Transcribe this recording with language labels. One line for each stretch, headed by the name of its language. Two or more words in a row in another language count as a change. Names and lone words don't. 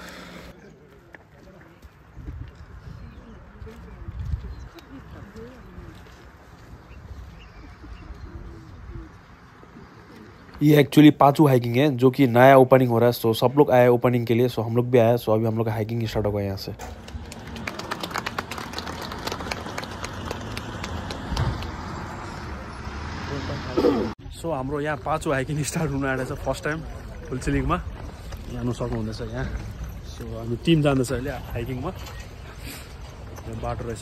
Hindi: ये एक्चुअली पाचू हाइकिंग है, जो कि नया ओपनिंग हो रहा है। सो सब लोग आए ओपनिंग के लिए, सो हम लोग भी आए। सो अभी हम लोग का
English: hiking start
Hindi: होगा यहाँ से।
Nepali: सो हाम्रो यहाँ पाचो
English: hiking start
Nepali: हुन आँटेछ
English: first time
Nepali: फुलचिलिङमा। जानु सक्नुहुँदैछ यहाँ। सो हामी टिम जाँदैछ अहिले हाइकिङमा। यो बाटो रहेछ।